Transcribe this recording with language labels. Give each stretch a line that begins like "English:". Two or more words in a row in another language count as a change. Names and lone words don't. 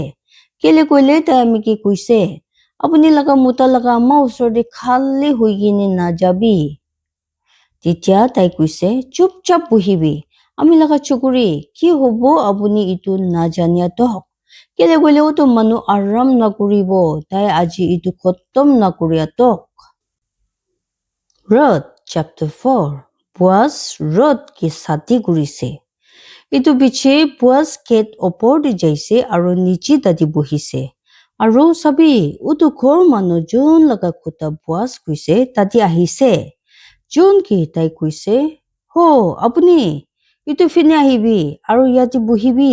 Naga Pidgin: Kele koile tai ami ki kuise. Apuni laga muta laga amma osor de khali huigine na jabi. Titia tai kuise chup chap buhibi. Ami laga chukuri ki hobo apuni itu na jania tok. Kele koile utu manu aram na kuribo. Tai aji itu khotom na kuria tok. Ruth chapter 4. Boaz Ruth ki sati kurise. Itu biche Boaz ket opor de jaise aru nichi tadi buhise. Aru sabi utu khor manu jun laga kuta Boaz kuise tadi ahise. Jun ki tai kuise. Ho apuni itu fine ahibi aru yati buhibi.